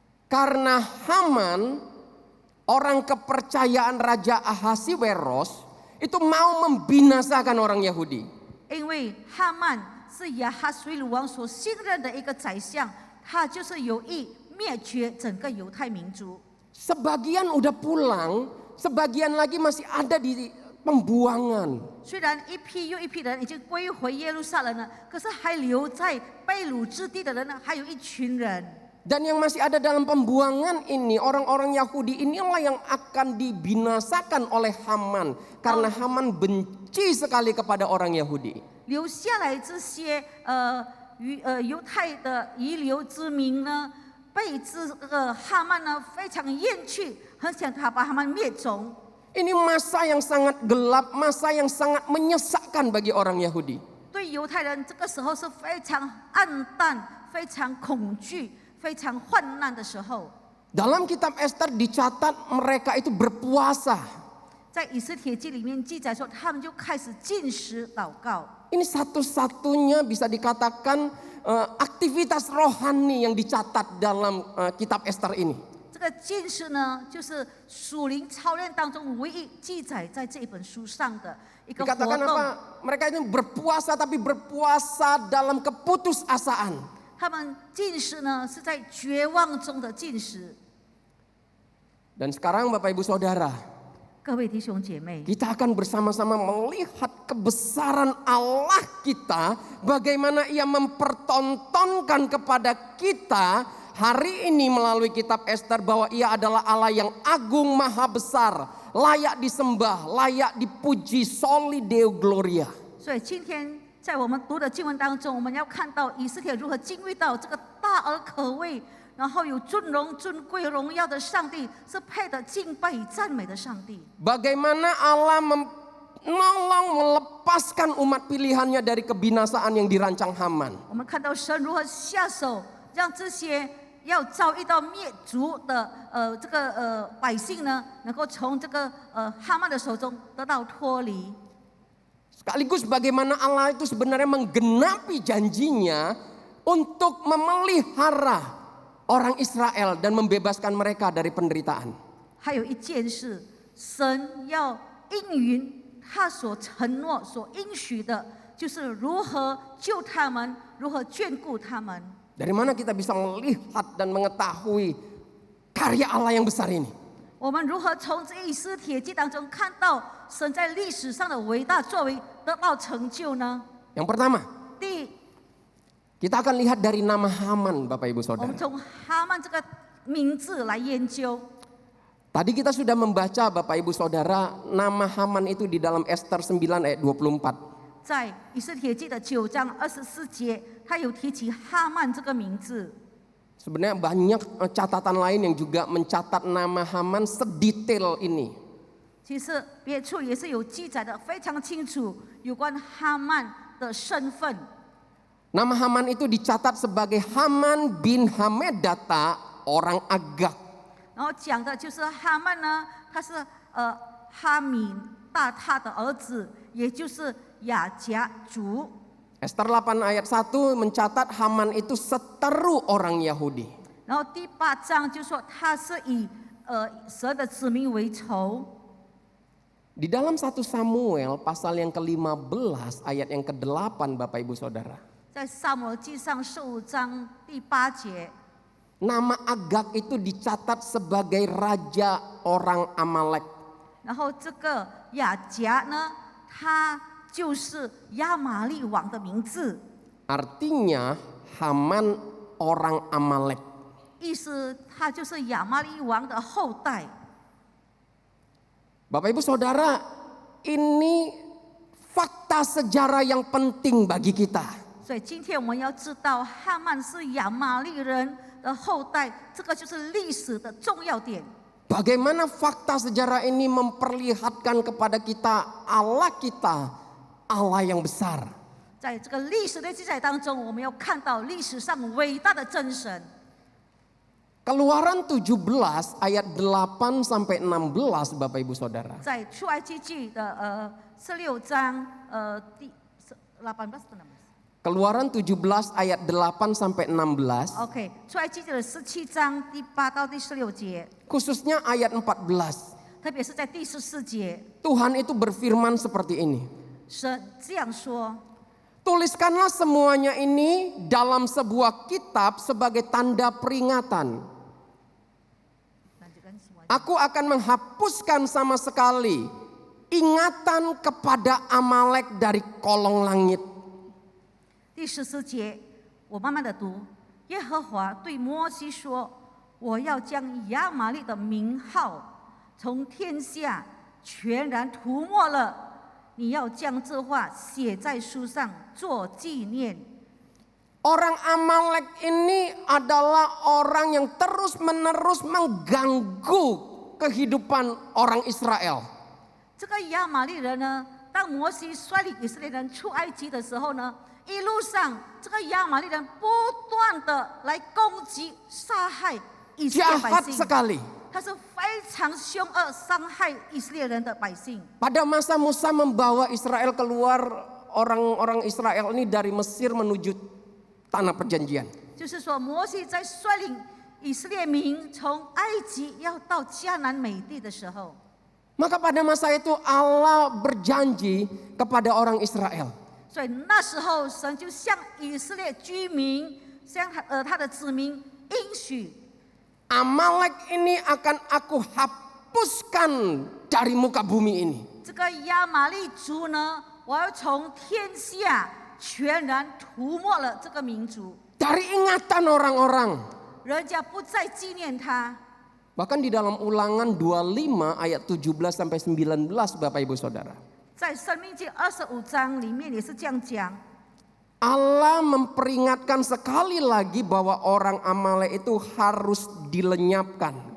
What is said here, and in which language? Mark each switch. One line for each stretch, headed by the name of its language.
Indonesian: Karena Haman, orang kepercayaan Raja Ahasiweros, itu mau membinasakan orang Yahudi.
Chinese: 因为哈曼是亚哈水鲁王所信任的一个宰相，他就是有意灭绝整个犹太民族。
Indonesian: Sebagian udah pulang, sebagian lagi masih ada di pembuangan.
Chinese: 虽然一批又一批的人已经归回耶路撒冷了，可是还留在被掳之地的人呢，还有一群人。
Indonesian: Dan yang masih ada dalam pembuangan ini, orang-orang Yahudi inilah yang akan dibinasakan oleh Haman. Karena Haman benci sekali kepada orang Yahudi.
Chinese: 留下来这些犹太的遗留之民呢，被哈曼呢非常厌弃，很想把他们灭种。
Indonesian: Ini masa yang sangat gelap, masa yang sangat menyesakkan bagi orang Yahudi.
Chinese: 对犹太人，这个时候是非常暗淡、非常恐惧、非常患难的时候。
Indonesian: Dalam kitab Esther dicatat mereka itu berpuasa.
Chinese: 在以斯帖记里面记载说，他们就开始禁食祷告。
Indonesian: Ini satu-satunya bisa dikatakan aktivitas rohani yang dicatat dalam kitab Esther ini.
Chinese: 这个禁食呢，就是属灵操练当中唯一记载在这一本书上的一个活
Indonesian: Dikatakan
Chinese: 动。
Indonesian: apa? Mereka itu berpuasa tapi berpuasa dalam keputusasaan.
Chinese: 他们禁食呢，是在绝望中的禁食。
Indonesian: Dan sekarang Bapak Ibu Saudara,
Chinese: 各位弟兄姐妹，
Indonesian: kita akan bersama-sama melihat kebesaran Allah kita, bagaimana Ia mempertontonkan kepada kita hari ini melalui kitab Esther bahwa Ia adalah Allah yang agung maha besar, layak disembah, layak dipuji,
Latin: soli deo gloria.
Chinese: 所以今天在我们读的经文当中，我们要看到以斯帖如何经历到这个大而可畏，然后有尊荣、尊贵、荣耀的上帝，是配得敬拜与赞美的上帝。
Indonesian: Bagaimana Allah menolong melepaskan umat pilihannya dari kebinasaan yang dirancang Haman.
Chinese: 我们看到神如何下手，让这些要遭遇到灭族的百姓呢，能够从这个哈曼的手中得到脱离。
Indonesian: Sekaligus bagaimana Allah itu sebenarnya menggenapi janjinya untuk memelihara orang Israel dan membebaskan mereka dari penderitaan.
Chinese: 还有一件事，神要应允他所承诺、所应许的，就是如何救他们，如何眷顾他们。
Indonesian: Dari mana kita bisa melihat dan mengetahui karya Allah yang besar ini?
Chinese: 我们如何从这以斯帖记当中看到神在历史上的伟大作为得到成就呢？
Indonesian: Yang pertama,
Chinese: 第一，
Indonesian: kita akan lihat dari nama Haman, Bapak Ibu Saudara.
Chinese: 们从哈曼这个名字来研究。
Indonesian: Tadi kita sudah membaca Bapak Ibu Saudara, nama Haman itu di dalam Esther 9 ayat 24.
Chinese: 在以斯帖记的9章24节，他有提起哈曼这个名字。
Indonesian: Sebenarnya banyak catatan lain yang juga mencatat nama Haman sedetail ini.
Chinese: 其实别处也是有记载的非常清楚有关哈曼的身份。
Indonesian: Nama Haman itu dicatat sebagai Haman bin Hamedata, orang Agag.
Chinese: 然后讲的就是哈曼呢，他是哈米大他的儿子，也就是雅甲族。
Indonesian: Ester 8 ayat 1 mencatat Haman itu seteru orang Yahudi.
Chinese: 然后第8章就说他是以蛇的子民为仇。
Indonesian: Di dalam 1 Samuel pasal yang ke-15 ayat yang ke-8 Bapak Ibu Saudara.
Chinese: 在撒母耳记上15章第8节，
Indonesian: Nama Agag itu dicatat sebagai raja orang Amalek.
Chinese: 然后这个雅甲呢，他就是亚玛利王的名字，
Indonesian: Artinya Haman orang Amalek.
Chinese: 意思他就是亚玛利王的后代。
Indonesian: Bapak Ibu Saudara, ini fakta sejarah yang penting bagi kita.
Chinese: 所以今天我们要知道，哈曼是亚玛利人的后代，这个就是历史的重要点。
Indonesian: Bagaimana fakta sejarah ini memperlihatkan kepada kita, Allah yang besar.
Chinese: 在这个历史的记载当中，我们要看到历史上伟大的真神。
Indonesian: Keluaran 17 ayat 8 sampai 16 Bapak Ibu Saudara.
Chinese: 在出埃及记的16章第18到16。
Indonesian: Keluaran 17 ayat 8 sampai 16.
Chinese: OK， 出埃及记的17章第8到第16节，
Indonesian: Khususnya ayat 14.
Chinese: 特别是在第14节，
Indonesian: Tuhan itu berfirman seperti ini.
Chinese: 神这样说：
Indonesian: Tuliskanlah semuanya ini dalam sebuah kitab sebagai tanda peringatan. Aku akan menghapuskan sama sekali ingatan kepada Amalek dari kolong langit.
Chinese: 第14节，我慢慢的读。耶和华对摩西说：“我要将亚玛力的名号从天下全然涂抹了。你要将这话写在书上做纪念。”
Indonesian: Orang Amalek ini adalah orang yang terus-menerus mengganggu kehidupan orang Israel.
Chinese: 这个亚玛力人呢，当摩西率领以色列人出埃及的时候呢，一路上这个亚玛力人不断的来攻击、杀害以色列百
Indonesian: Jahat
Chinese: 姓。
Indonesian: sekali.
Chinese: 他是非常凶恶，伤害以色列人的百姓。
Indonesian: Pada masa Musa membawa Israel keluar, orang-orang Israel ini dari Mesir menuju tanah perjanjian.
Chinese: 就是说，摩西在率领以色列民从埃及要到迦南美地的时候，
Indonesian: Maka pada masa itu Allah berjanji kepada orang Israel.
Chinese: 所以那时候神就向以色列居民，向他的子民应许，
Indonesian: Amalek ini akan aku hapuskan dari muka bumi ini.
Chinese: 这个亚玛利族呢，我要从天下全然涂抹了这个民族，
Indonesian: Dari ingatan orang-orang.
Chinese: 人家不再纪念他。
Indonesian: Bahkan di dalam Ulangan 25 ayat 17 sampai 19 Bapak Ibu Saudara.
Chinese: 在申命记25章里面也是这样讲。
Indonesian: Allah memperingatkan sekali lagi bahwa orang Amalek itu harus dilenyapkan.